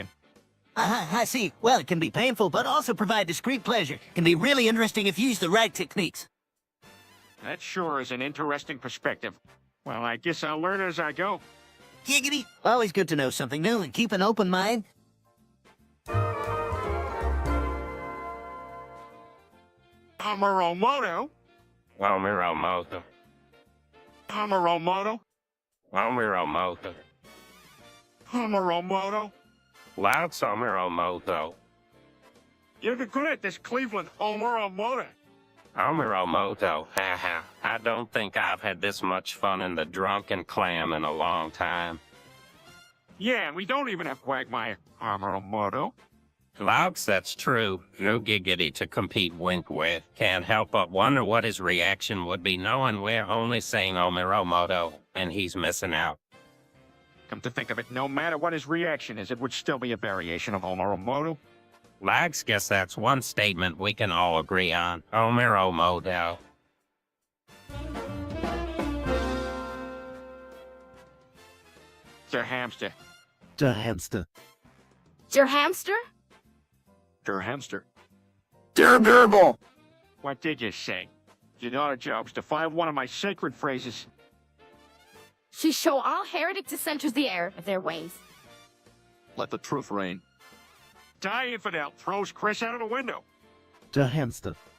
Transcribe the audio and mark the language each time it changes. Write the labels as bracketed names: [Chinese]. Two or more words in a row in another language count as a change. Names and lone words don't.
[English] I see. Well, it can be painful, but also provide discreet pleasure. It can be really interesting if you use the right techniques. That sure is an interesting perspective. Well, I guess I'll learn as I go. Giggity. Always good to know something new and keep an open mind. Amaromoto? Omiromoto. Amaromoto? Omiromoto. Amaromoto? Lots Omiromoto. You're good at this, Cleveland. Amaromoto. Omiromoto, haha. I don't think I've had this much fun in the Drunken Clam in a long time. Yeah, and we don't even have Quagmire. Amaromoto? Laux, that's true. No giggity to compete Wink with. Can't help but wonder what his reaction would be knowing we're only saying Omiromoto, and he's missing out. Come to think of it, no matter what his reaction is, it would still be a variation of Amaromoto. Lags, guess that's one statement we can all agree on. Omiromoto. [German] Der Hamster. Der Hamster. Der Hamster? Der Hamster. Der Gerbil. [English] What did you say? Your daughter job's to find one of my sacred phrases. She show all heretic dissenters the error of their ways. Let the truth reign. Die infidel throws Chris out of the window. [German] Der Hamster.